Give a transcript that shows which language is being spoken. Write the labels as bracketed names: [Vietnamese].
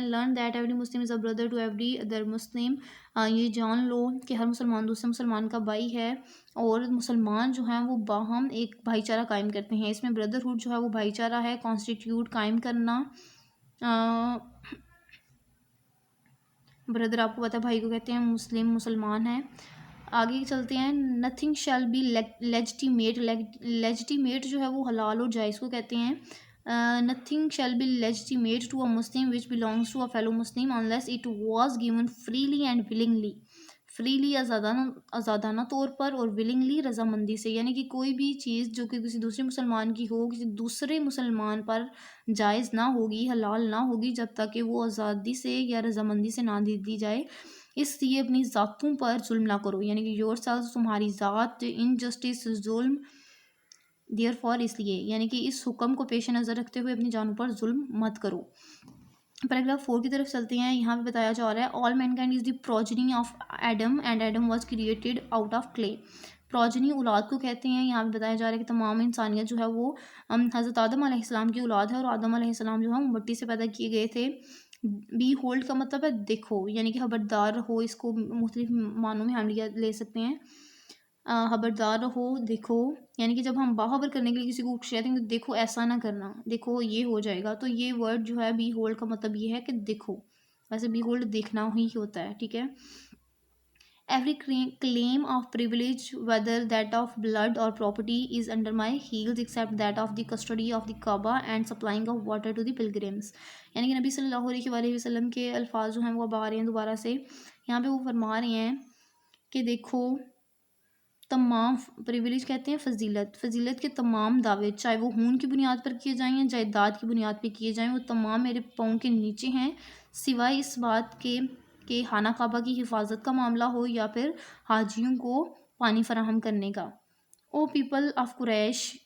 [English] learn that every Muslim is a brother to every other Muslim, [Urdu] یہ جان لو کہ ہر مسلمان دوسرے مسلمان کا بھائی ہے اور مسلمان جو ہیں وہ باہم ایک بھائی چارہ قائم کرتے ہیں. اس میں بردرہڈ جو ہے وہ بھائی چارہ ہے، کانسٹیٹیوٹ قائم کرنا. بردر آپ کو پتہ ہے بھائی کو کہتے ہیں، مسلم مسلمان ہے. آگے چلتے ہیں. [English] nothing shall be legitimate, [Urdu] legitimate جو ہے وہ حلال اور جائز کو کہتے ہیں. [English] Nothing shall be legitimate to a Muslim which belongs to a fellow Muslim unless it was given freely and willingly. [Urdu] Freely آزادانہ طور پر اور ولنگلی رضامندی سے، یعنی کہ کوئی بھی چیز جو کہ کسی دوسرے مسلمان کی ہو کسی دوسرے مسلمان پر جائز نہ ہوگی، حلال نہ ہوگی جب تک کہ وہ آزادی سے یا رضامندی سے نہ دی جائے. اس لیے اپنی ذاتوں پر ظلم نہ کرو، یعنی کہ [English] yourself, [Urdu] تمہاری ذات، انجسٹس ظلم، دیئر فار اس لیے، یعنی کہ اس حکم کو پیش نظر رکھتے ہوئے اپنی جانوں پر ظلم مت کرو. پیراگراف 4 کی طرف چلتے ہیں. یہاں پہ بتایا جا رہا ہے [English] All mankind is the progeny of Adam and Adam was created out of clay. [Urdu] Progeny اولاد کو کہتے ہیں. یہاں پہ بتایا جا رہا ہے کہ تمام انسانیت جو ہے وہ حضرت آدم علیہ السلام کی اولاد ہے اور آدم علیہ السلام جو ہے وہ مٹی سے پیدا کیے گئے تھے. بی ہولڈ کا مطلب ہے دیکھو، یعنی کہ خبردار رہو. اس کو مختلف معنوں میں ہم لے سکتے ہیں. خبردار رہو، دیکھو، یعنی کہ جب ہم باخبر کرنے کے لیے کسی کو کہتے ہیں کہ دیکھو ایسا نہ کرنا، دیکھو یہ ہو جائے گا، تو یہ ورڈ جو ہے بی ہولڈ کا مطلب یہ ہے کہ دیکھو. ویسے بی ہولڈ دیکھنا ہی ہوتا ہے، ٹھیک ہے. [English] Every claim of privilege, whether that of blood or property, is under my heels except that of the custody of the Kaaba and supplying of water to the pilgrims. [Urdu] یعنی کہ نبی صلی اللہ علیہ وآلہ وسلم کے الفاظ جو ہیں وہ اب آ رہے ہیں دوبارہ سے. یہاں پہ وہ فرما رہے ہیں کہ دیکھو تمام پریویلیج کہتے ہیں فضیلت کے تمام دعوے، چاہے وہ خون کی بنیاد پر کیے جائیں یا جائیداد کی بنیاد پہ کیے جائیں، وہ تمام میرے پاؤں کے نیچے ہیں، سوائے اس بات کے کہ خانہ کعبہ کی حفاظت کا معاملہ ہو یا پھر حاجیوں کو پانی فراہم کرنے کا. [English] O people of Quraysh,